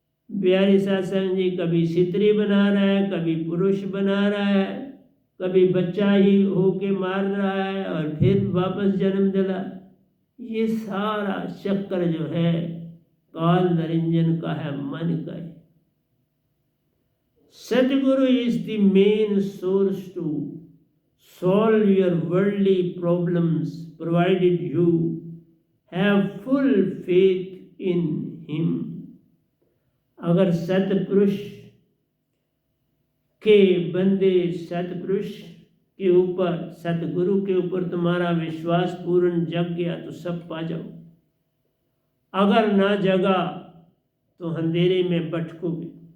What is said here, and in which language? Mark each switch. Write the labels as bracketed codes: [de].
[hi] बिहारी सत्संग जी कभी स्त्री बना रहा है, कभी पुरुष बना रहा है, कभी बच्चा ही होके मार रहा है और फिर वापस जन्म दिला। ये सारा चक्कर जो है काल निरंजन का है, मन का है। [en] Satguru is the main source to solve your worldly problems, provided you have full faith in him। [hi] अगर सतपुरुष के बंदे, सतपुरुष के ऊपर, सतगुरु के ऊपर तुम्हारा विश्वास पूर्ण जग गया तो सब पा जाओ। अगर ना जगा तो अंधेरे में भटकोगे।